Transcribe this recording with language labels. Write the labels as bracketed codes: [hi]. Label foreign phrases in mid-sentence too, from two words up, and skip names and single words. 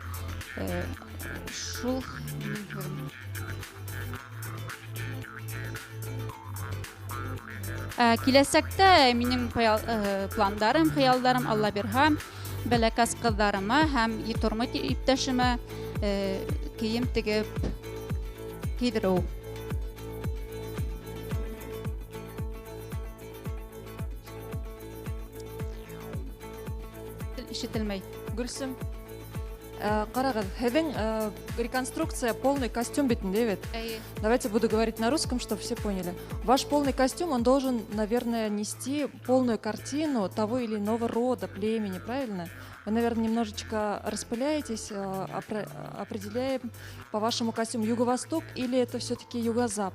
[tt] Шул киләсәктә минең пландарым, хыялларым Алла бирһә, бәләкәс кызларыма һәм тормыш иптәшемә кием тегеп кидерү. Ишетелмәй. [ba] Гөлсем, карагыз, һеҙҙең [ru] реконструкция полный костюм [ba] бит инде бит. [ru] Давайте буду говорить на русском, чтобы все поняли. Ваш полный костюм, он должен, наверное, нести полную картину того или иного рода, племени, правильно? Вы, наверное, немножечко распыляетесь, определяем по вашему костюму Юго-Восток или это все-таки Юго-Запад?